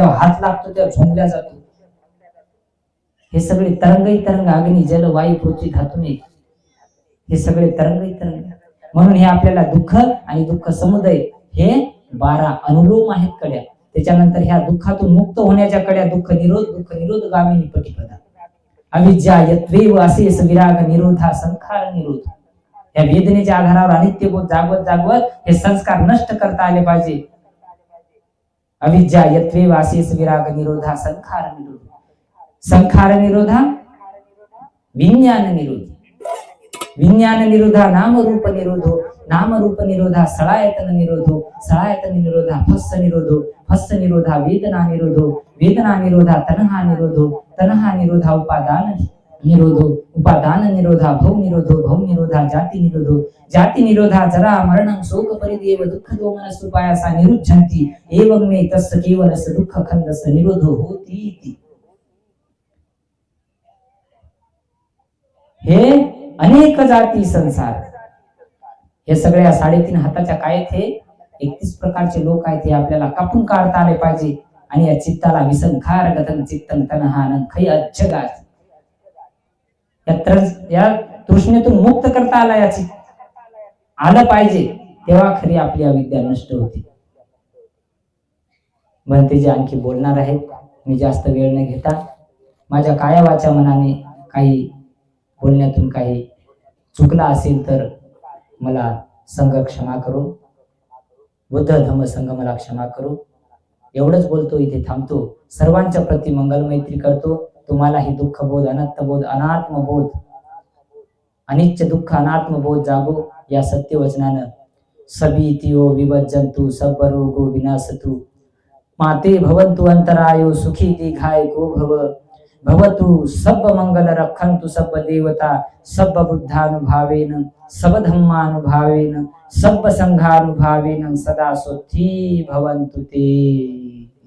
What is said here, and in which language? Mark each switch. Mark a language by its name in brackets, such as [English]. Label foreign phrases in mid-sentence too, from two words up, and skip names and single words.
[Marathi] जेव्हा हात लागतो तेव्हा झोंबल्या जातो. हे सगळे तरंगही तरंग, अग्नी, जल, वायू, पृथ्वी, धातूने, हे सगळे तरंगही तरंग. म्हणून हे आपल्याला दुःख आणि दुःख समुदय, हे 12 अनुलोम आहेत कड्या. त्याच्यानंतर ह्या दुःखातून मुक्त होण्याच्या कड्या [Pali] दुःख निरोध गामिनी पटिपदा अविद्या यत्वेव असेस विराग निरोधा संखार निरोध. [Marathi] या वेदनेच्या आधारावर अनित्य बोध जागवत हे संस्कार नष्ट करता आले पाहिजे. [Pali] अविद्या यत्वेव असेस विराग निरोधा संखार निरोध. संखार निरोधा विज्ञान निरोध. विज्ञान निरोधा नाम रूप निरोधो. नाम रूप निरोधा सळायतन निरोधो. सळायतन निरोधा फस्स निरोधो. फस्स निरोधा वेदना निरोधो. वेदना निरोधा तन्हा निरोधो. तन्हा निरोधा उपादान निरोधो. उपादान निरोधा भव निरोधो. भव निरोधा जाति निरोधो. जाति निरोधा जरा मरणं शोक परिदेव दुःख दोमनसु पायासा निरुद्धन्ति. एवं मे तस्य केवलस्य दुःख खंडस्य निरोधो होती इति. [Marathi] हे अनेक जाती संसार, हे सगळ्या 3.5 हाताच्या कायेत हे 31 प्रकारचे लोक आहेत. हे आपल्याला कापून काढता आले पाहिजे. आणि या चित्ताला [Pali] विसंखार गतन चित्तन तनहानन खै अज्जगात [Marathi] या तृष्णेतून मुक्त करता आलं पाहिजे. तेव्हा खरी आपली अविद्या नष्ट होते. म्हणते जे आणखी बोलणार आहेत, मी जास्त वेळ न घेता माझ्या काया वाचा मनाने काही बोलण्यातून काही चुकला असेल तर मला संघ क्षमा करो. बुद्ध धम्म संघ मला क्षमा करो. एवढंच बोलतो, इथे थांबतो. सर्वांच्या प्रती मंगल मैत्री करतो. तुम्हालाही दुःख बोध, अनंत बोध, अनात्म बोध, अनित्य दुःख अनात्म बोध जागो. या सत्यवचनानं [Pali] सबीतियो विभज्जन्तु सब रोगो विनाशतु. माते भवन्तु अंतरायो सुखी दीर्घायको भव. भवतु सब मंगल रक्षन्तु सब देवता सब बुद्धानुभावेन सब धम्मानुभावेन सब संघानुभावेन सदा सुखी भवन्तु ते.